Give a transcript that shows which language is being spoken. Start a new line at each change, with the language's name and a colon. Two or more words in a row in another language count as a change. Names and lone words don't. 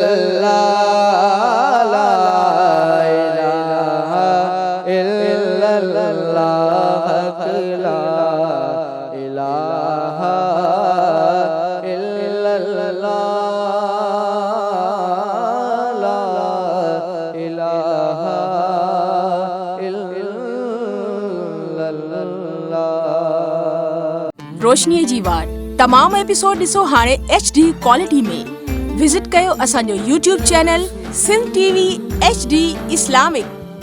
Arabic: اللہ لا الہ الا اللہ لا الہ الا اللہ لا الہ الا اللہ
Sindhi: रोशनीअ जी वार तमाम एपिसोड ॾिसो हाणे
English: HD quality
Sindhi: में विज़िट कयो असांजो YouTube चैनल सिंध TV HD इस्लामिक।